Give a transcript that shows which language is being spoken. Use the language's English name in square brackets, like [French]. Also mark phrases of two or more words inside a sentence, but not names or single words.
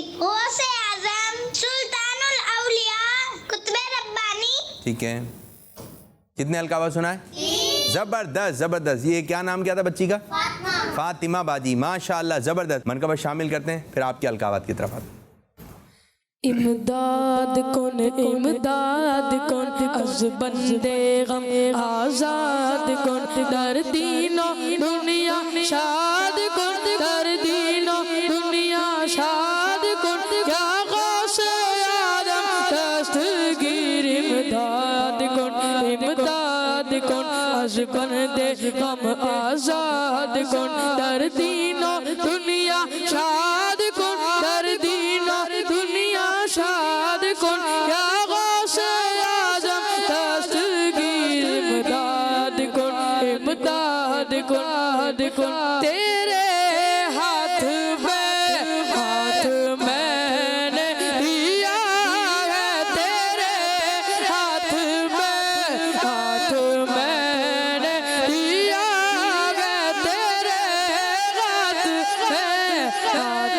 [Urdu] غوث اعظم سلطان الاولیاء قطب ربانی. ٹھیک ہے، کتنے القابات سنائے؟ زبردست. یہ کیا نام کیا تھا بچی کا؟ فاطمہ باجی. ماشاءاللہ، زبردست. منقبت شامل کرتے ہیں، پھر آپ کے القابات کی طرف آتے ہیں. [Persian] امداد کن از بندے غم آزاد کن، در دین و دنیا شاد کن، در دین و دنیا شاد کن، یا غوث اعظم دستگیر. امداد کن از بندے غم آزاد کن، در دین و دنیا شاد کن، در دین و دنیا شاد کن، یا غوث اعظم دستگیر. امداد کن [Urdu] تیرے ہاتھ میں نے دیا ہے، تیرے ہاتھ میں نے دیا ہے، تیرے ہاتھ میں